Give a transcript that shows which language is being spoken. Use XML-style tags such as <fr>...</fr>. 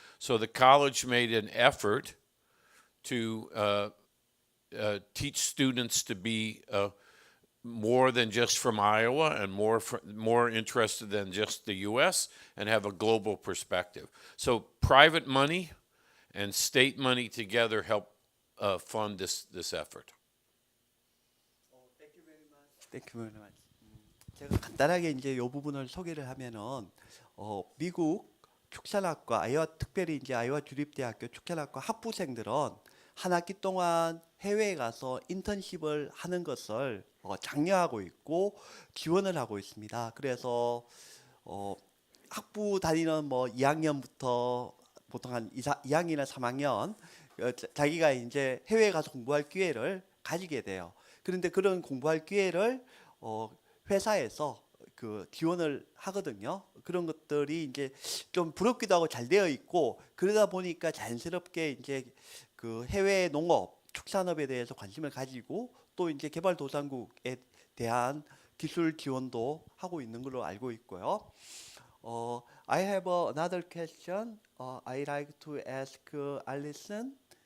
<en>So the college made an effort to teach students to be more than just from Iowa and more interested than just the U.S. and have a global perspective. So private money and state money together help fund this effort. Thank you very much. Thank you very much.</en> <ko>제가 간단하게 이제 이 부분을 소개를 하면은 미국 축산학과, 특별히 이제 아이오와 주립대학교 축산학과 학부생들은 한 학기 동안 해외에 가서 인턴십을 하는 것을 장려하고 있고 지원을 하고 있습니다. 그래서 학부 다니는 2학년부터 보통 한 2학년이나 3학년 자기가 이제 해외에 가서 공부할 기회를 가지게 돼요. 그런데 그런 공부할 기회를 회사에서 그 지원을 하거든요. 그런 것들이 이제 좀 부럽기도 하고 잘 되어 있고 그러다 보니까 자연스럽게 이제 그 해외 농업, 축산업에 대해서 관심을 가지고 또 이제 개발도상국에 대한 기술 지원도 하고 있는 걸로 알고 있고요.</ko> <en>I have another question. I like to ask Alison.</en>